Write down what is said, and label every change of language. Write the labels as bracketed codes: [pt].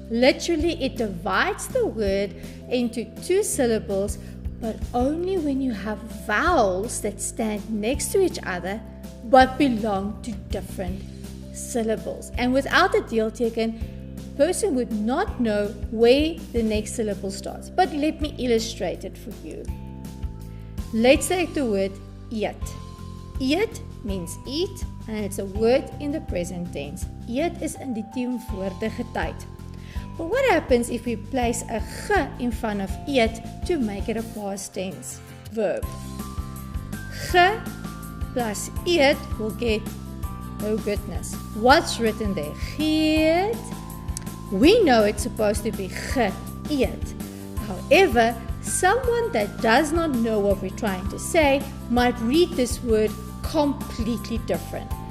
[en] Literally, it divides the word into 2 syllables, but only when you have vowels that stand next to each other but belong to different syllables. And without the deelteken, the person would not know where the next syllable starts. But let me illustrate it for you. Let's take the word eet. Eet means eat, and it's a word in the present tense. [af] Eet is in die teenwoordige tyd. [en] But what happens if we place a ge in front of eet to make it a past tense verb? Ge plus eet will get, oh goodness, what's written there? Geet. We know it's supposed to be ge eet. However, someone that does not know what we're trying to say might read this word completely different.